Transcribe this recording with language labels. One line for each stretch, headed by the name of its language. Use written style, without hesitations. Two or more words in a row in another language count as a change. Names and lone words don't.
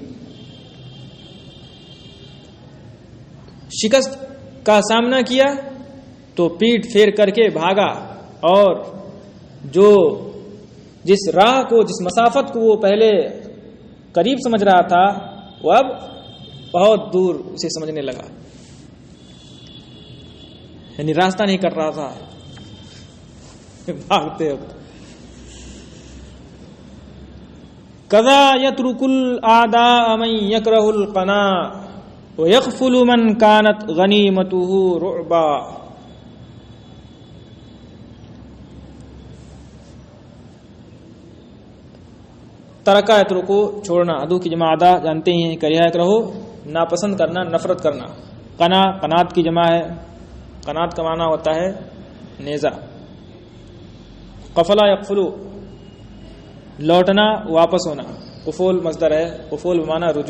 Urdu: شکست کا سامنا کیا تو پیٹ پھیر کر کے بھاگا، اور جو جس راہ کو، جس مسافت کو وہ پہلے قریب سمجھ رہا تھا وہ اب بہت دور اسے سمجھنے لگا، یعنی راستہ نہیں کر رہا تھا بھاگتے وقت۔
Arabic: کذا یترک الاعداء من یکرہ القنا ویغفل من کانت غنیمتہ رعبا۔ ترکا یترکو
Urdu: چھوڑنا، عدو کی جمع عدا جانتے ہی ہیں،
Arabic: کریہ یکرہو
Urdu: ناپسند کرنا، نفرت کرنا۔ قنا قنات کی جمع ہے، قنات کا معنی ہوتا ہے نیزہ۔
Arabic: قفلا یقفلو
Urdu: لوٹنا، واپس ہونا، قفول مصدر ہے، قفول بمعنی رجوع۔